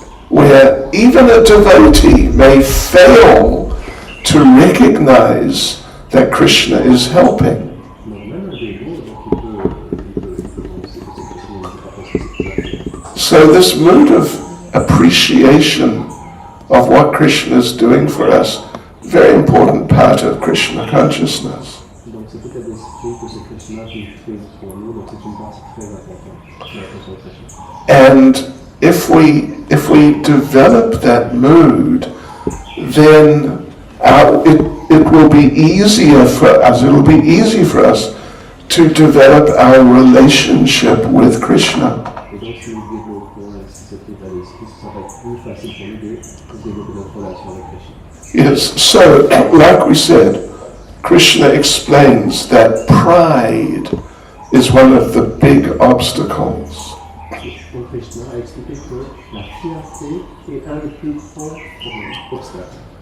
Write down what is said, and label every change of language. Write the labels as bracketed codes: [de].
[en] where even a devotee may fail to recognize that Krishna is helping. [fr] Donc même un dévot, donc il peut penser que c'est Krishna, mais il ne peut pas penser que c'est Krishna. [en] So this mood of appreciation of what Krishna is doing for us, very important part of Krishna consciousness. [fr] Donc c'est cet état d'esprit que c'est Krishna qui fait pour nous, donc c'est une partie très importante de la concentration. [en] And if we develop that mood, then it will be easier for us, it'll be easy for us to develop our relationship with Krishna. [fr] Et donc si nous développons cet état d'esprit, ça va être plus facile pour nous de développer notre relation avec Krishna. [en] Yes, so like we said, Krishna explains that pride is one of the big obstacles. [fr] Donc Krishna a expliqué que la fierté est un des plus grands obstacles.